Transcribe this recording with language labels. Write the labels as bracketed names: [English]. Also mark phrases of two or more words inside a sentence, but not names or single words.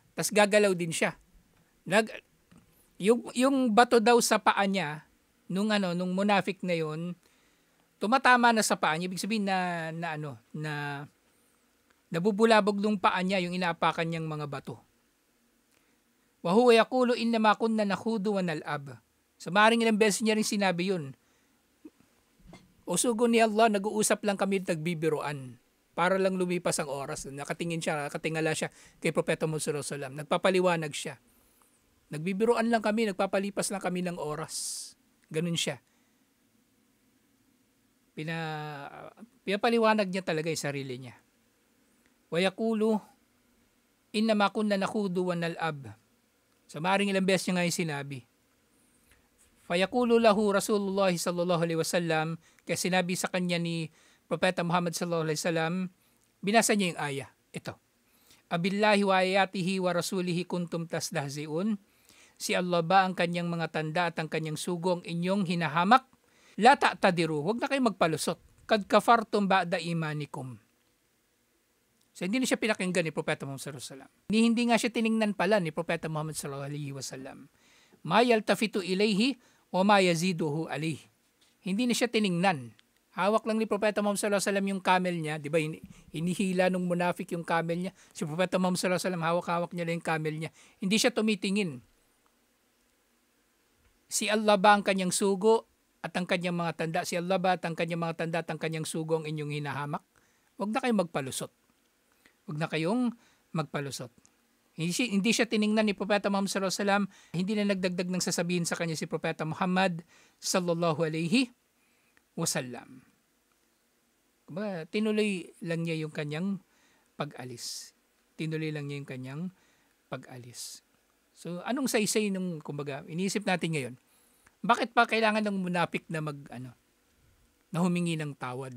[Filipino] Tas gagalaw din siya. Yung bato daw sa paa niya nung munafik na yon, tumatama na sa paa niya, ibig sabihin na nabubulabog nung paa niya yung inaapakan niyang mga bato. [Arabic] وهو يقول إنما كنا نخوض ونلعب. [Filipino] So maaaring ilang beses niya rin sinabi yun. Usugo ni Allah, nag-uusap lang kami, nagbibiroan. Para lang lumipas ang oras. Nakatingala siya kay Propeta Muhammad [Arabic] صلى الله عليه وسلم. [Filipino] Nagpapaliwanag siya. Nagbibiroan lang kami, nagpapalipas lang kami ng oras. Ganun siya. Pinapaliwanag niya talaga yung sarili niya. [Arabic] ويقول إنما كنا نخوض ونلعب. [Filipino] So maaaring ilang beses niya nga yung sinabi. [Arabic] فيقول له رسول الله صلى الله عليه وسلم, [Filipino] kaya sinabi sa kanya ni Propeta Muhammad [Arabic] صلى الله عليه وسلم, [Filipino] binasa niya yung aya. Ito. [Arabic] أبالله وآياته ورسوله كنتم تستهزئون. [Filipino] Si Allah ba ang kanyang mga tanda at ang kanyang sugo ang inyong hinahamak? [Arabic] لا تعتذروا, [Filipino] huwag na kayong magpalusot. [Arabic] قد كفرتم بعد إيمانكم. [Filipino] So hindi na siya pinakinggan ni Propeta Muhammad [Arabic] صلى الله عليه وسلم. [Filipino] Hindi nga siya tiningnan pala ni Propeta Muhammad [Arabic] صلى الله عليه وسلم. ما يلتفت إليه أو ما يزيده عليه. [Filipino] Hindi na siya tiningnan. Hawak lang ni Propeta Muhammad [Arabic] صلى الله عليه وسلم [Filipino] yung camel niya, 'di ba? Hinihila nung munafik yung camel niya. Si Propeta Muhammad [Arabic] صلى الله عليه وسلم [Filipino] hawak-hawak niya lang yung camel niya. Hindi siya tumitingin. Si Allah ba ang kanyang sugo at ang kanyang mga tanda? Si Allah ba at ang kanyang mga tanda at ang kanyang sugo ang inyong hinahamak? Huwag na kayong magpalusot. Huwag na kayong magpalusot. Hindi siya tiningnan ni Propeta Muhammad [Arabic] صلى الله عليه وسلم, [Filipino] hindi na nagdagdag ng sasabihin sa kanya si Propeta Muhammad [Arabic] صلى الله عليه وسلم. [Filipino] Tinuloy lang niya yung kanyang pag-alis. Tinuloy lang niya yung kanyang pag-alis. So anong saysay nung iniisip natin ngayon? Bakit pa kailangan ng munafik na na humingi ng tawad?